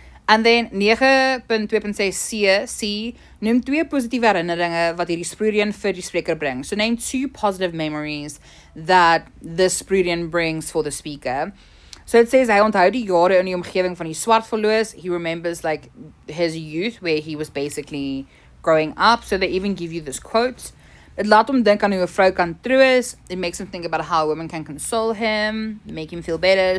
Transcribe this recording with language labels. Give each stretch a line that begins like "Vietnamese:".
English: And then
Afrikaans: 9.2.6 C, noem 2 positiewe herinneringe wat hierdie sproeireën vir die spreker bring.
English: So name 2 positive memories that the sproeireën brings for the speaker. So it says,
Afrikaans: hy onthou die jare in die omgewing van die swart verloos.
English: He remembers like his youth where he was basically growing up. So they even give you this quote.
Afrikaans: Dit laat hom dink aan hoe 'n vrou kan troos.
English: It makes him think about how a woman can console him, make him feel better.